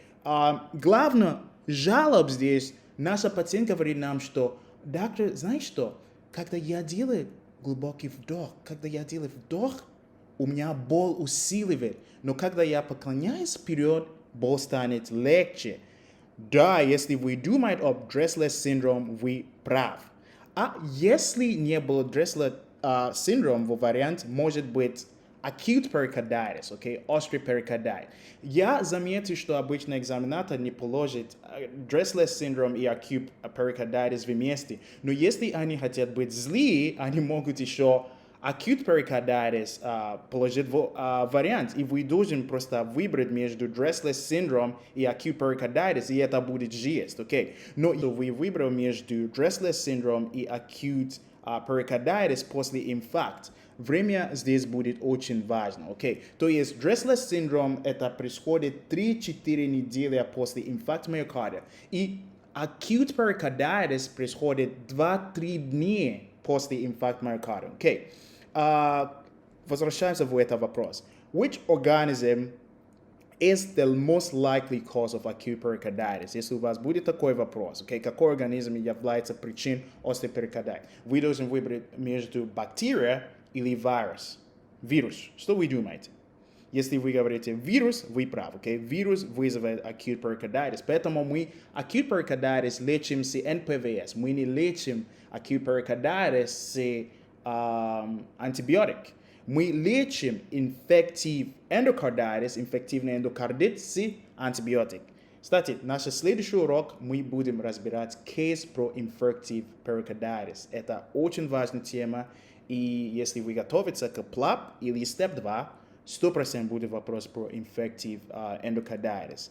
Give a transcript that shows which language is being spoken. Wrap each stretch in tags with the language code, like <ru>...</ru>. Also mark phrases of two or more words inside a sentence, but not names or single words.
<ru>Главное, жалоб здесь, наша пациент говорит нам, что, доктор, знаешь что, когда я делаю глубокий вдох, у меня боль усиливает, но когда я поклоняюсь вперед, боль станет легче. Да, если вы думаете об Дресслер синдром, вы прав. А если не был Дресслер синдром, в вариант может быть</ru> <en>acute pericarditis,</en> <ru>окей, острый перикардит. Я заметил, что обычно экзаменатор не положит Dressless синдром и</ru> <en>acute pericarditis</en> <ru>вместе, но если они хотят быть злые, они могут еще</ru> <en>acute pericarditis</en> <ru>положить в вариант, и вы должны просто выбрать между Dressless синдром и</ru> <en>acute pericarditis,</en> <ru>и это будет жесть, окей. Но вы выбрали между Dressless синдром и</ru> <en>acute pericarditis</en> <ru>после инфаркта, время здесь будет очень важно, окей? То есть Dressless синдром это происходит 3-4 недели после инфаркта миокарда, и</ru> <en>acute pericarditis</en> <ru>происходит 2-3 дня после инфаркта миокарда, окей? Возвращаемся в этот вопрос.</ru> <en>Which organism is the most likely cause of acute pericarditis?</en> <ru>Если у вас будет такой вопрос, okay, какой организм является причиной острого перикардита, вы должны выбрать между бактерией или вирус. Вирус. Что вы думаете? Если вы говорите вирус, вы правы. Okay? Вирус вызывает</ru> <en>acute pericarditis.</en> <ru>Поэтому мы</ru> <en>acute pericarditis</en> <ru>лечим с НПВС. Мы не лечим</ru> <en>acute pericarditis</en> <ru>с антибиотик. Мы лечим инфективный эндокардит с антибиотик. Кстати, наш следующий урок мы будем разбирать кейс про</ru> <en>infective pericarditis.</en> <ru>Это очень важная тема, и если вы готовитесь к PLAB или STEP 2, 100% будет вопрос про</ru> <en>infective endocarditis.</en>